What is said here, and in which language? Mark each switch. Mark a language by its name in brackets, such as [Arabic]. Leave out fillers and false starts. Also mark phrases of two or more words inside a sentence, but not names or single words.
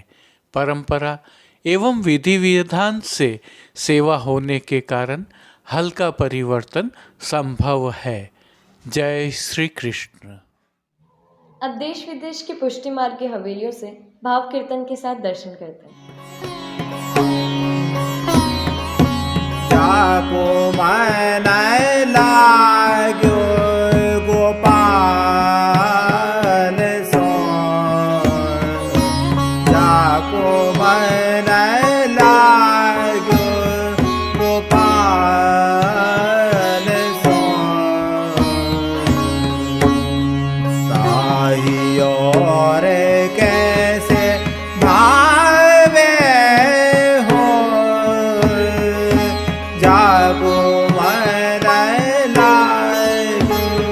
[Hindi] परंपरा एवं विधि विधान से सेवा होने के कारण हल्का परिवर्तन संभव है। जय श्री कृष्ण। अब देश विदेश के पुष्टि मार्ग की हवेलियों से भाव कीर्तन के साथ दर्शन करते हैं। [Braj] जाको मन लाग्यो गोपाल सो, जाको मन लाग्यो गोपाल सो, ताही और कैसे भावे हो, जाको मन लाग्यो।